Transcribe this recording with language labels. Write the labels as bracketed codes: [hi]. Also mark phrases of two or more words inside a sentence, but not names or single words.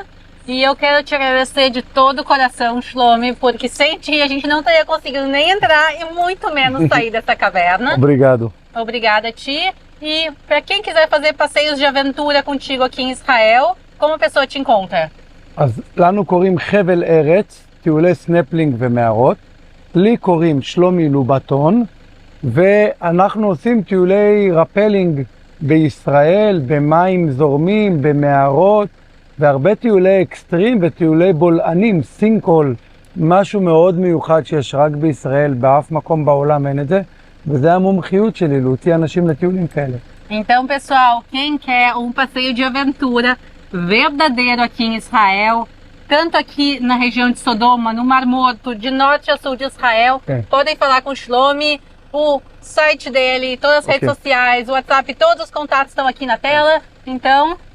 [pt] E eu quero te agradecer de todo o coração, Shlomi, porque sem ti a gente não teria conseguido nem entrar e muito menos sair dessa caverna. Obrigado. Obrigada a ti. E para quem quiser fazer passeios de aventura contigo aqui em Israel, como a pessoa te encontra? [he] אז לנו קוראים חבל ארץ, טיולי סנפלינג ומערות. לי קוראים שלומי לובטון, ואנחנו עושים טיולי רפלינג בישראל, במים זורמים, במערות, והרבה טיולי אקסטרים וטיולי בולענים, סינקול, משהו מאוד מיוחד שיש רק בישראל, באף מקום בעולם אין את זה, וזה המומחיות שלי, להוציא אנשים לטיולים כאלה. [pt] Então, pessoal, quem quer um passeio de aventura verdadeiro aqui em Israel, tanto aqui na região de Sodoma, no Mar Morto, de norte a sul de Israel, podem falar com o Shlomi, o site dele, todas as redes sociais, o WhatsApp, todos os contatos estão aqui na tela, então...